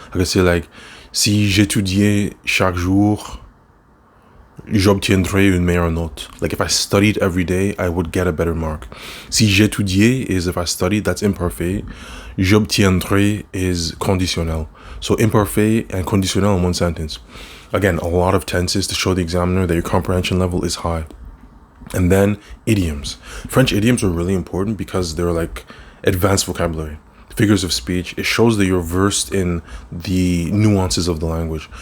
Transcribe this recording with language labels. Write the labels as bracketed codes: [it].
[en] I can say like, [fr] si j'étudiais chaque jour, j'obtiendrais une meilleure note. [en] Like if I studied every day, I would get a better mark. [fr] Si j'étudiais [en] is if I studied, that's imparfait. J'obtiendrais is conditionnel. So imparfait and conditionnel in one sentence. Again, a lot of tenses to show the examiner that your comprehension level is high. And then idioms. French idioms are really important because they're like advanced vocabulary. Figures of speech. It shows that you're versed in the nuances of the language.